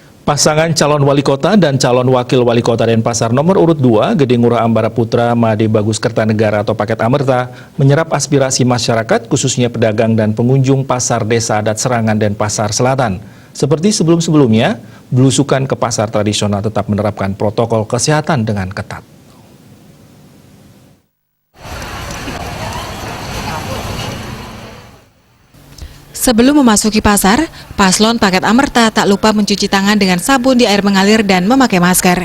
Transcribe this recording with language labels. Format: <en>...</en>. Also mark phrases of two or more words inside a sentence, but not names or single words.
<id>Pasangan calon wali kota dan calon wakil wali kota Denpasar nomor urut 2, Gede Ngurah Ambara Putra Made Bagus Kertanegara atau Paket Amerta, menyerap aspirasi masyarakat khususnya pedagang dan pengunjung pasar desa adat Serangan Denpasar Selatan. Seperti sebelum-sebelumnya, belusukan ke pasar tradisional tetap menerapkan protokol kesehatan dengan ketat. Sebelum memasuki pasar, paslon Paket Amerta tak lupa mencuci tangan dengan sabun di air mengalir dan memakai masker.</id>